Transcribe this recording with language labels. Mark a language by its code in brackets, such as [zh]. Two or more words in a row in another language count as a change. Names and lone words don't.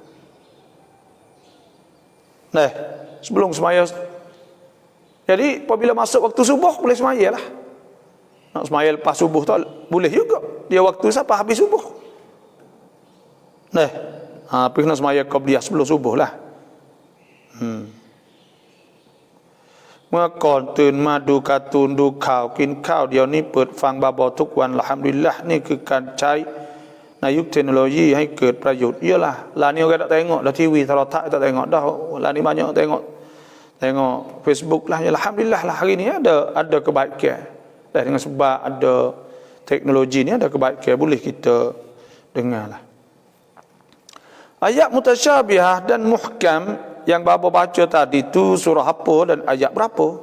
[ms] Sebelum semaya. Jadi apabila masuk waktu subuh boleh semaya lah. Nak semaya lepas subuh tak boleh juga. Dia waktu siapa habis subuh. Pergi nak semaya qabliyah sebelum subuh lah. [th] มื่อก่อนตื่นมาดูการ์ตูนดูข่าวกินข้าวเดี๋ยวนี้เปิดฟังบาบอทุกวันอัลฮัมดุลิลละห์นี่คือการใช้ในยุคเทคโนโลยีให้เกิดประโยชน์เยอะ lah. [ms] Lah ni orang tak tengok dah TV terotak tak tengok dah. Lah ni banyak tengok Facebook lah. Alhamdulillah lah hari ni ada kebaikan. Dengan sebab ada teknologi ni ada kebaikan boleh kita dengar lah. Ayat mutasyabihah dan muhkam yang bapa baca tadi tu surah apa dan ayat berapa?